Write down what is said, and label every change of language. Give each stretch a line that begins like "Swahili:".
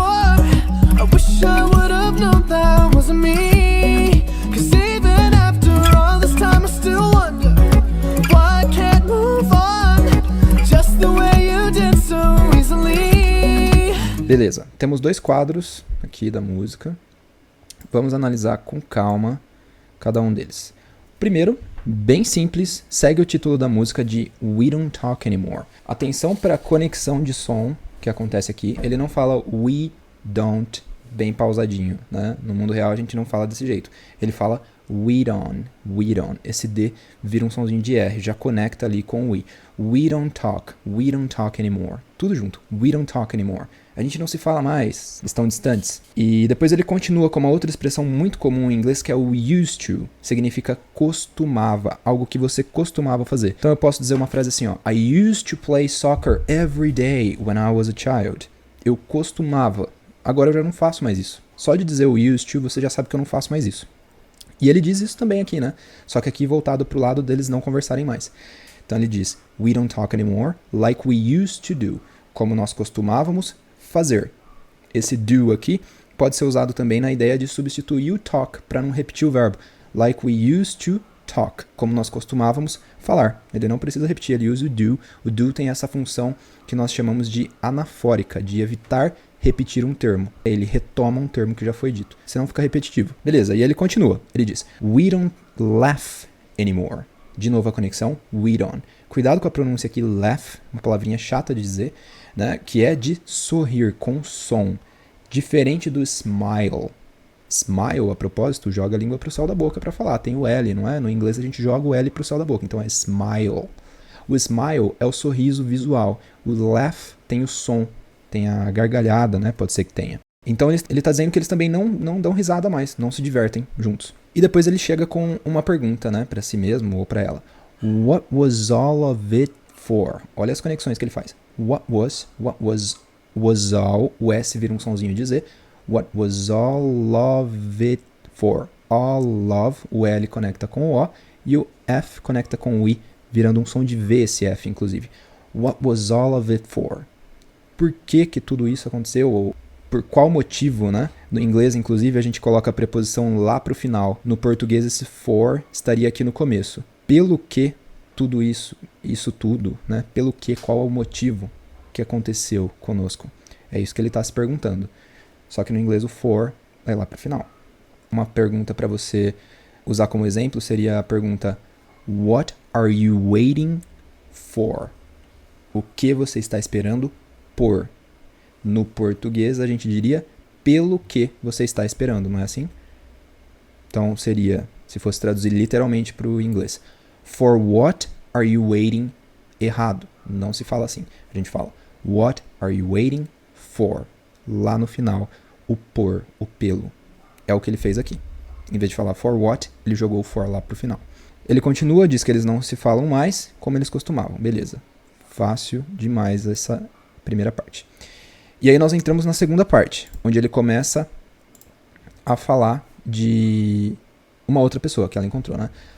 English: I wish I would have known that wasn't me. Cause even after all this time I still wonder why I can't move on just the way you did so easily.
Portuguese: Beleza, temos dois quadros aqui da música. Vamos analisar com calma cada um deles. Primeiro, bem simples, segue o título da música de We Don't Talk Anymore. Atenção para a conexão de som que acontece aqui. Ele não fala we don't bem pausadinho, né? No mundo real a gente não fala desse jeito. Ele fala we don't. Esse D vira um somzinho de R, já conecta ali com o we.
English: We don't talk anymore.
Portuguese: Tudo junto,
English: we don't talk anymore.
Portuguese: A gente não se fala mais, estão distantes. E depois ele continua com uma outra expressão muito comum em inglês que é o used to. Significa costumava, algo que você costumava fazer. Então eu posso dizer uma frase assim, ó.
English: I used to play soccer every day when I was a child.
Portuguese: Eu costumava. Agora eu já não faço mais isso. Só de dizer o used to, você já sabe que eu não faço mais isso. E ele diz isso também aqui, né? Só que aqui voltado pro lado deles não conversarem mais. Então ele diz,
English: we don't talk anymore like we used to do.
Portuguese: Como nós costumávamos fazer. Esse do aqui pode ser usado também na ideia de substituir o talk para não repetir o verbo.
English: Like we used to talk.
Portuguese: Como nós costumávamos falar. Ele não precisa repetir, ele usa o do. O do tem essa função que nós chamamos de anafórica, de evitar repetir um termo. Ele retoma um termo que já foi dito, senão fica repetitivo. Beleza, e ele continua. Ele diz,
English: we don't laugh anymore.
Portuguese: De novo a conexão,
English: we don't.
Portuguese: Cuidado com a pronúncia aqui, laugh, uma palavrinha chata de dizer, né, que é de sorrir com som, diferente do smile. Smile, a propósito, joga a língua para o céu da boca para falar, tem o L, não é? No inglês a gente joga o L para o céu da boca, então é smile. O smile é o sorriso visual, o laugh tem o som, tem a gargalhada, né? Pode ser que tenha. Então ele está dizendo que eles também não dão risada mais, não se divertem juntos. E depois ele chega com uma pergunta, né, para si mesmo ou para ela.
English: What was all of it for?
Portuguese: Olha as conexões que ele faz. What was all, o S vira um sonzinho de Z.
English: What was all of it for? All of,
Portuguese: o L conecta com o O e o F conecta com o I, virando um som de V esse F, inclusive.
English: What was all of it for?
Portuguese: Por que tudo isso aconteceu? Ou por qual motivo, né? No inglês, inclusive, a gente coloca a preposição lá para o final. No português, esse for estaria aqui no começo. Pelo que tudo isso tudo, né? Pelo que, qual é o motivo que aconteceu conosco? É isso que ele está se perguntando. Só que no inglês o for vai lá para o final. Uma pergunta para você usar como exemplo seria a pergunta
English: What are you waiting for?
Portuguese: O que você está esperando por? No português a gente diria pelo que você está esperando, não é assim? Então seria, se fosse traduzir literalmente para o inglês,
English: for what are you waiting?
Portuguese: Errado, não se fala assim. A gente fala
English: what are you waiting for?
Portuguese: Lá no final, o por, o pelo. É o que ele fez aqui. Em vez de falar for what, ele jogou o for lá pro final. Ele continua, diz que eles não se falam mais como eles costumavam. Beleza. Fácil demais essa primeira parte. E aí nós entramos na segunda parte, onde ele começa a falar de uma outra pessoa que ela encontrou, né?